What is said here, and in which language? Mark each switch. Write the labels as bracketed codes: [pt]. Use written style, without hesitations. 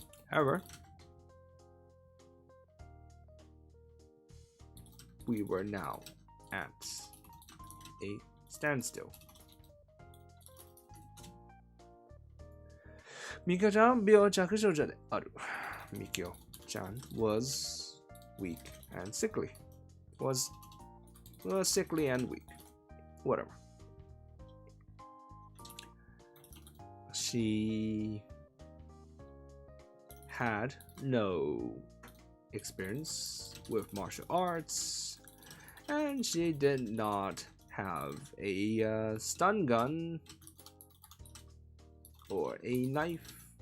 [en] However, we were now at a standstill. [ja] みきおちゃん病弱症者である。 [en] みきおちゃん was weak and sickly. Was sickly and weak. Whatever. She had no experience with martial arts, and she did not have a stun gun or a knife.